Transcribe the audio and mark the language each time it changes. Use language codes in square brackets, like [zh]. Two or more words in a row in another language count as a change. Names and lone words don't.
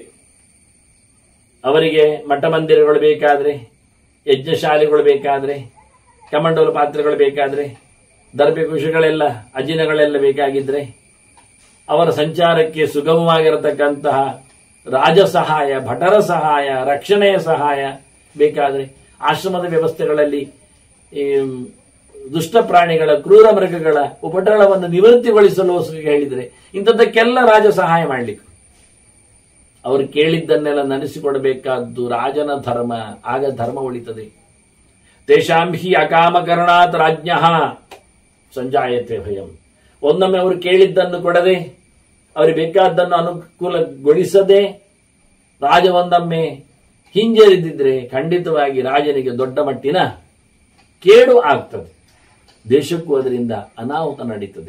[kn] ಅವರಿಗೆ ಮಠ ಮಂದಿರಗಳು ಬೇಕಾದ್ರೆ, ಯಜ್ಞಶಾಲೆಗಳು ಬೇಕಾದ್ರೆ, ಕಮಂಡೋಲ ಪಾತ್ರೆಗಳು ಬೇಕಾದ್ರೆ, ದರ್ಬೆ ಕುಶಗಳೆಲ್ಲ ಅಜಿನಗಳೆಲ್ಲ ಬೇಕಾಗಿದ್ರೆ, ಅವರ ಸಂಚಾರಕ್ಕೆ ಸುಗಮವಾಗಿರತಕ್ಕಂತಹ ರಾಜ ಸಹಾಯ, ಭಟರ ಸಹಾಯ, ರಕ್ಷಣೆಯ ಸಹಾಯ ಬೇಕಾದ್ರೆ, ಆಶ್ರಮದ ವ್ಯವಸ್ಥೆಗಳಲ್ಲಿ ದುಷ್ಟ ಪ್ರಾಣಿಗಳ, ಕ್ರೂರ ಮೃಗಗಳ ಉಪಟಳವನ್ನು ನಿವೃತ್ತಿಗೊಳಿಸಲು ಹೇಳಿದರೆ ಇಂಥದ್ದಕ್ಕೆಲ್ಲ ರಾಜ ಸಹಾಯ ಮಾಡಲಿಕ್ಕೆ ಅವರು ಕೇಳಿದ್ದನ್ನೆಲ್ಲ ನಡೆಸಿಕೊಡಬೇಕಾದ್ದು ರಾಜನ ಧರ್ಮ. ಆಗ ಧರ್ಮ ಉಳಿತದೆ. [sa] ತೇಷಾಂ ಹಿ ಅಕಾಮಕರಣಾತ್ ರಾಜ್ಞಃ ಸಂಜಾಯತೆ ಭಯಂ. [kn] ಒಂದೊಮ್ಮೆ ಅವರು ಕೇಳಿದ್ದನ್ನು ಕೊಡದೆ, ಅವರಿಗೆ ಬೇಕಾದ್ದನ್ನು ಅನುಕೂಲಗೊಳಿಸದೆ ರಾಜ ಒಂದೊಮ್ಮೆ ಹಿಂಜರಿದಿದ್ರೆ ಖಂಡಿತವಾಗಿ ರಾಜನಿಗೆ ದೊಡ್ಡ ಮಟ್ಟಿನ ಕೇಡು ಆಗ್ತದೆ. ದೇಶಕ್ಕೂ ಅದರಿಂದ ಅನಾಹುತ ನಡೀತದೆ.